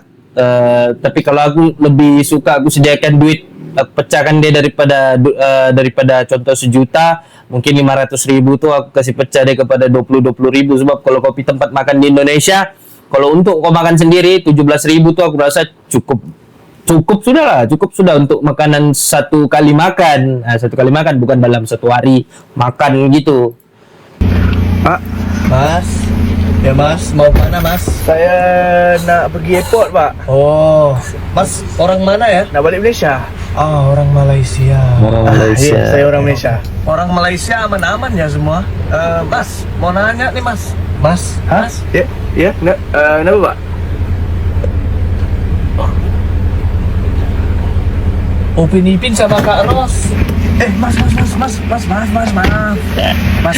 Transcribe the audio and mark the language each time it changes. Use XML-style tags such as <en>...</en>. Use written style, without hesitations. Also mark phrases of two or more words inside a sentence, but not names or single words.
<ms>Tapi kalau aku lebih suka aku sediakan duit, aku pecahkan dia daripada contoh 1 juta, mungkin 500,000 tu aku kasih pecah dia kepada 20,000 sebab kalau kau pergi tempat makan di Indonesia, kalau untuk kau makan sendiri 17,000 tu aku rasa cukup sudah untuk makanan satu kali makan. Satu kali makan bukan dalam satu hari makan gitu.</ms> <id>Mas, ya mas, mau mana mas?</id> <ms>Saya nak pergi airport pak.</ms> <id>Oh, mas orang mana ya?</id> <ms>Nak balik Malaysia.</ms> <id>Oh, orang Malaysia.</id> <ms>Orang Malaysia. Ya, saya orang Malaysia.</ms> <id>Orang Malaysia aman-aman ya semua. Mas, mau nanya nih mas. Mas, Hah? mas.</id> <ms>Ya, kenapa pak?</ms> <id>Upin Ipin sama Kak Ros. Mas. Mas.</id>